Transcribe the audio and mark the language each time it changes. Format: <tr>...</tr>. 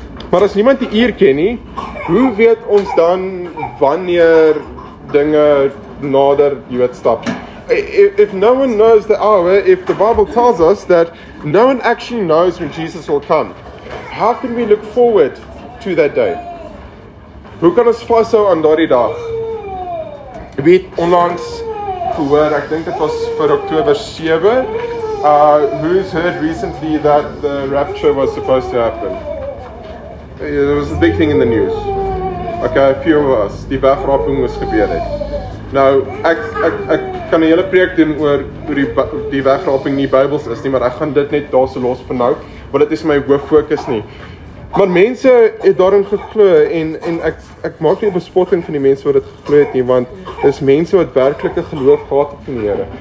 <af>Maar as niemand die uur ken nie, hoe weet ons dan wanneer dinge nader, stap?</af> <en>If no one knows the hour, if the Bible tells us that no one actually knows when Jesus will come, how can we look forward to that day?</en> <af>Hoe kan ons vashou aan daardie dag? Ek weet onlangs gehoor, ek dink dit was vir Oktober 7,</af> <en>who's heard recently that the rapture was supposed to happen? There was a big thing in the news. Okay, a few of us,</en> <af>die wegraping moes gebeur het. Nou, ek kan 'n hele preek doen oor die wegraping nie Bybels is nie, maar ek gaan dit net daar so los vir nou, want dit is my hooffokus nie. Maar mense het daarin geglo, en ek maak nie 'n bespotting van die mense wat dit geglo het nie, want dis mense wat werklike geloof gehad het in die Here.</af>